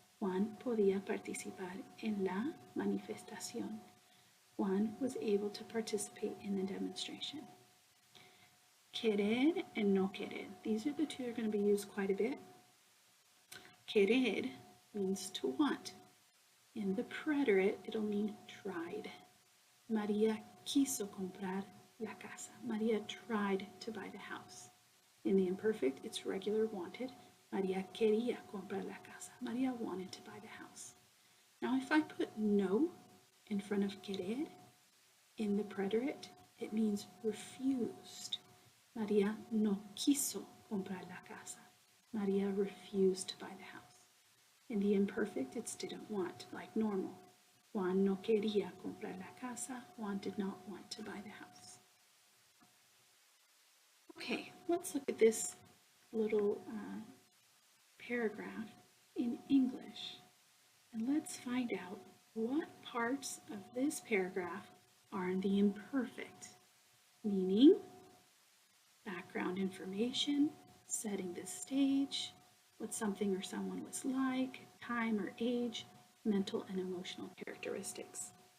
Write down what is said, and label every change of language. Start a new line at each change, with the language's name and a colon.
Spanish: Juan podía participar en la manifestación.
English: Juan was able to participate in the demonstration. Querer and no querer. These are the two that are going to be used quite a bit. Querer means to want. In the preterite, it'll mean tried.
Spanish: María quiso comprar la casa.
English: María tried to buy the house. In the imperfect, it's regular wanted.
Spanish: María quería comprar la casa.
English: María wanted to buy the house. Now if I put no in front of querer in the preterite, it means refused.
Spanish: María no quiso comprar la casa.
English: María refused to buy the house. In the imperfect, it's didn't want, like normal.
Spanish: Juan no quería comprar la casa.
English: Juan did not want to buy the house. Okay, let's look at this little paragraph in English. And let's find out what parts of this paragraph are in the imperfect, meaning background information, setting the stage, what something or someone was like, time or age, mental and emotional characteristics.